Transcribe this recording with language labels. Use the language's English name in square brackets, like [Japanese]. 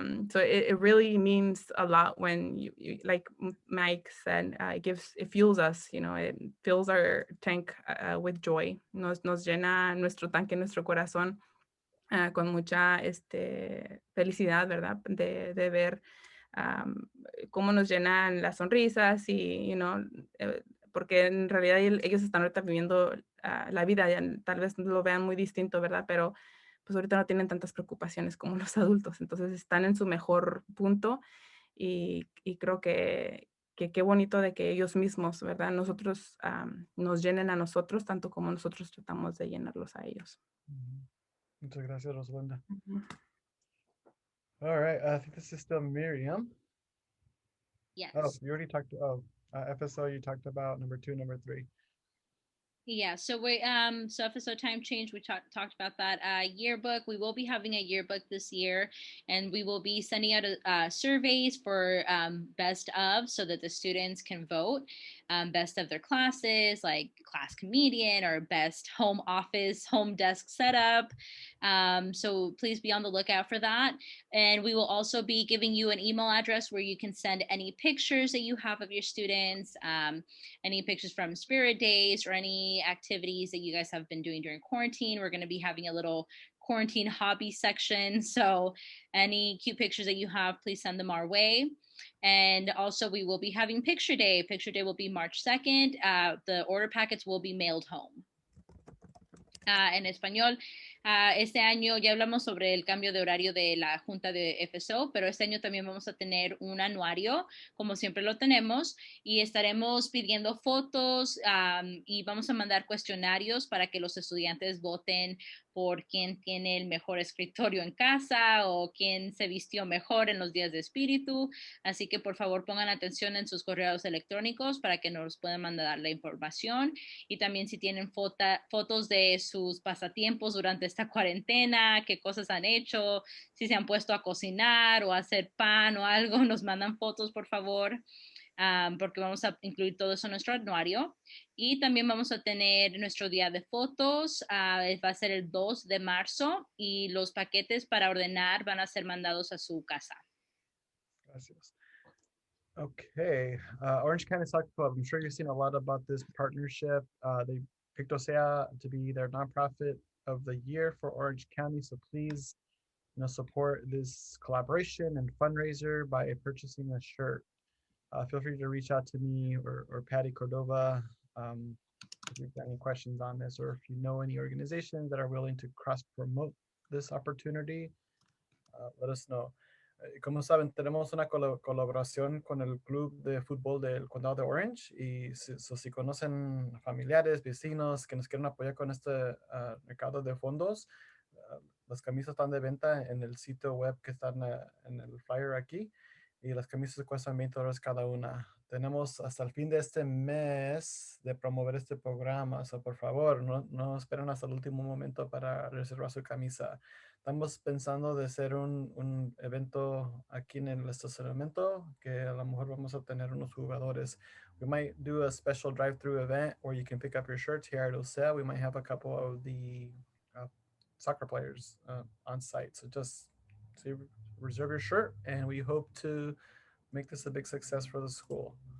[English] So it really means a lot when you like Mike said, it fuels us, you know, it fills our tank with joy. [Spanish] Nos llena nuestro tanque, nuestro corazón con mucha felicidad, ¿verdad? De ver cómo nos llenan las sonrisas y, you know, porque en realidad ellos están ahorita viviendo la vida, ya, tal vez lo vean muy distinto, ¿verdad? Pero pues ahorita no tienen tantas preocupaciones como los adultos, entonces están en su mejor punto y creo que qué bonito de que ellos mismos, ¿verdad? Nosotros nos llenen a nosotros tanto como nosotros tratamos de llenarlos a ellos. Muchas gracias, Rosalinda. All right. [English] I think this is still Miriam. Yes. Oh, you already talked. FSO, you talked about number 2, number 3. Yeah, so so episode time change, we talked about that. Yearbook, we will be having a yearbook this year, and we will be sending out surveys for best of, so that the students can vote best of their classes, like class comedian or best home office, home desk setup. So please be on the lookout for that. And we will also be giving you an email address where you can send any pictures that you have of your students, any pictures from Spirit Days, or any activities that you guys have been doing during quarantine. We're going to be having a little quarantine hobby section. So any cute pictures that you have, please send them our way. And also we will be having Picture Day. Picture Day will be March 2nd. The order packets will be mailed home. [Spanish] En español, este año ya hablamos sobre el cambio de horario de la Junta de FSO, pero este año también vamos a tener un anuario, como siempre lo tenemos, y estaremos pidiendo fotos y vamos a mandar cuestionarios para que los estudiantes voten por quién tiene el mejor escritorio en casa o quién se vistió mejor en los días de espíritu. Así que por favor pongan atención en sus correos electrónicos para que nos puedan mandar la información. Y también si tienen fotos de sus pasatiempos durante esta cuarentena, qué cosas han hecho, si se han puesto a cocinar o a hacer pan o algo, nos mandan fotos por favor. Porque vamos a incluir todo eso en nuestro anuario. Y también vamos a tener nuestro día de fotos, va a ser el 2 de marzo, y los paquetes para ordenar van a ser mandados a su casa. [English] Gracias. Okay, Orange County Soccer Club. I'm sure you've seen a lot about this partnership. They picked OCEAA to be their nonprofit of the year for Orange County. So please, support this collaboration and fundraiser by purchasing a shirt. Feel free to reach out to me or Patty Cordova if you've got any questions on this, or if you know any organizations that are willing to cross-promote this opportunity, let us know. [Spanish] Como saben, tenemos una colaboración con el Club de Fútbol del Condado de Orange, y si conocen familiares, vecinos que nos quieren apoyar con este mercado de fondos, las camisas están de venta en el sitio web que están en el flyer aquí, y las camisas cuestan $20 cada una. Tenemos hasta el fin de este mes de promover este programa, so por favor, no esperen hasta el último momento para reservar su camisa. Estamos pensando de hacer un evento aquí en el estacionamiento, que a lo mejor vamos a tener unos jugadores. [English] We might do a special drive-through event where you can pick up your shirts here at OCEAA. We might have a couple of the soccer players on site. So just reserve your shirt, and we hope to make this a big success for the school.